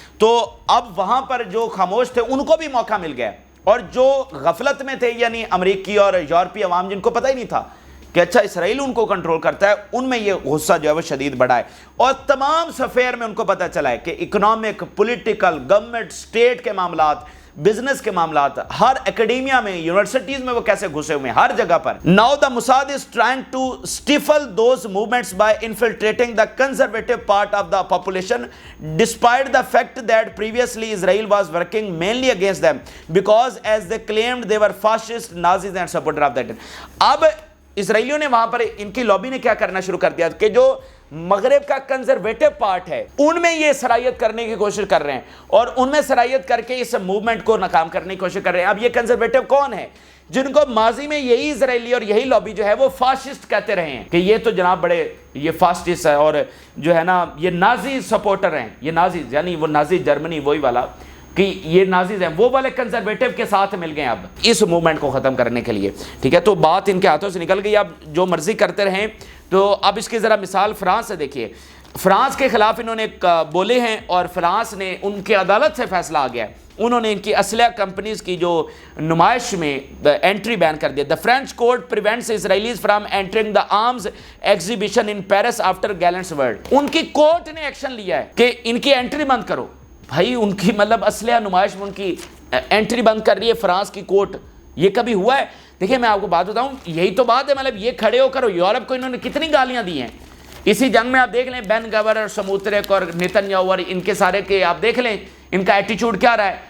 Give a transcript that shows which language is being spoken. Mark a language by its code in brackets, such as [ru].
[ur] تو اب وہاں پر جو خاموش تھے ان کو بھی موقع مل گیا, اور جو غفلت میں تھے یعنی امریکی اور یورپی عوام جن کو پتہ ہی نہیں تھا کہ اچھا اسرائیل ان کو کنٹرول کرتا ہے, ان میں یہ غصہ جو ہے وہ شدید بڑھا ہے. اور تمام سفیر میں ان کو پتہ چلا ہے کہ اکنامک, پولیٹیکل, گورنمنٹ, اسٹیٹ کے معاملات, بزنس کے معاملات, ہر اکیڈیمیا میں, یونیورسٹیز میں وہ کیسے گھسے ہوئے ہیں ہر جگہ پر. [en] Now the Mossad is trying to stifle those movements by infiltrating the conservative part of the population, despite the fact that previously Israel was working mainly against them because as they claimed they were fascist, Nazis and supporter of that. [ur] اب اسرائیلیوں نے وہاں پر ان کی lobby نے کیا کرنا شروع کر دیا کہ جو مغرب کا کنزرویٹو پارٹ ہے ان میں یہ صلاحیت کرنے کی کوشش کر رہے ہیں, اور ان میں صلاحیت کر کے اس موومنٹ کو ناکام کرنے کی کوشش کر رہے ہیں. اب یہ کنزرویٹو کون ہے جن کو ماضی میں یہی اسرائیلی اور یہی لابی جو ہے وہ فاسسٹ کہتے رہے ہیں کہ یہ تو جناب بڑے یہ فاسسٹ ہے, اور جو ہے نا یہ نازی سپورٹر ہیں, یہ نازیز یعنی وہ نازی جرمنی وہی والا کہ یہ نازیز ہیں, وہ والے کنزرویٹو کے ساتھ مل گئے اب اس موومنٹ کو ختم کرنے کے لیے. ٹھیک ہے, تو بات ان کے ہاتھوں سے نکل گئی, اب جو مرضی کرتے رہیں. تو اب اس کی ذرا مثال فرانس سے دیکھیے. فرانس کے خلاف انہوں نے بولے ہیں, اور فرانس نے ان کے عدالت سے فیصلہ آ گیا ہے, انہوں نے ان کی اسلحہ کمپنیز کی جو نمائش میں انٹری بین کر دیا. [en] The French court prevents Israelis from entering the arms exhibition in Paris after Galant's word. [ur] ان کی کورٹ نے ایکشن لیا ہے کہ ان کی انٹری بند کرو. بھائی ان کی مطلب اسلحہ نمائش میں ان کی انٹری بند کر رہی ہے فرانس کی کورٹ. یہ کبھی ہوا ہے؟ دیکھیں میں آپ کو بات بتاؤں, یہی تو بات ہے. مطلب یہ کھڑے ہو کر یورپ کو انہوں نے کتنی گالیاں دی ہیں اسی جنگ میں. آپ دیکھ لیں بین گور اور سموترک اور نتن یاہو اور ان کے سارے کے آپ دیکھ لیں ان کا ایٹیچیوڈ کیا رہا ہے.